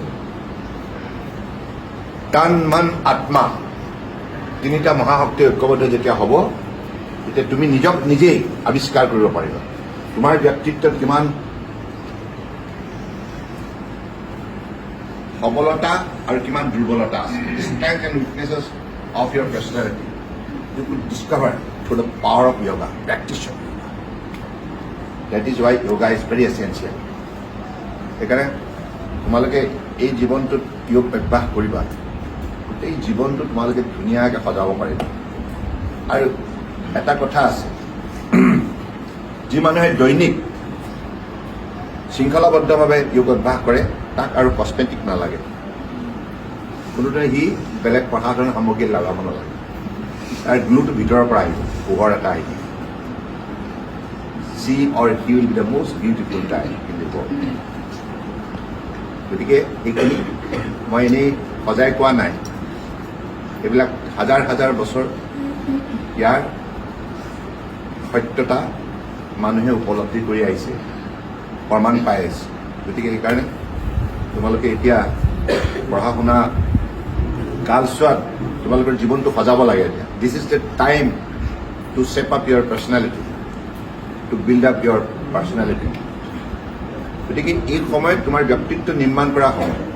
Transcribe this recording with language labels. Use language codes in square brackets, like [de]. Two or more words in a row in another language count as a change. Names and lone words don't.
[as] তন মন আত্মা তিনিটা মহাশক্তি ঐক্যবদ্ধ যেতিয়া হ'ব তেতিয়া তুমি নিজক নিজেই আৱিষ্কাৰ কৰিব পাৰিবা তোমাৰ ব্যক্তিত্বত কিমান সবলতা আৰু কিমান দুৰ্বলতা আছে [en] strengths and weaknesses of your personality you could discover through the power of yoga practice of yoga that is why yoga is very essential [as] সেইকাৰণে তোমালোকে এই জীৱনটোত যোগ অভ্যাস কৰিবা গোটেই জীৱনটো তোমালোকে ধুনীয়াকৈ সজাব পাৰিবা আৰু এটা কথা আছে যি মানুহে দৈনিক শৃংখলাবদ্ধভাৱে যোগ অভ্যাস কৰে তাক আৰু কচমেটিক নালাগে কোনোদৰে সি বেলেগ প্ৰসাধন সামগ্ৰী লগাব নালাগে তাৰ গ্লুটো ভিতৰৰ পৰা আহিব পোহৰ এটা আহিব [en] she or he will be the most beautiful guy in the world [as] গতিকে এইখিনি মই এনেই সজাই কোৱা নাই এইবিলাক হাজাৰ হাজাৰ বছৰ ইয়াৰ সত্যতা মানুহে উপলব্ধি কৰি আহিছে প্ৰমাণ পাই আছে গতিকে সেইকাৰণে তোমালোকে এতিয়া পঢ়া শুনা কালচোৱাত তোমালোকৰ জীৱনটো সজাব লাগে এতিয়া [en] this is the time to shape up your personality to build up your personality [as] গতিকে এই সময়ত তোমাৰ ব্যক্তিত্ব নিৰ্মাণ কৰা সময়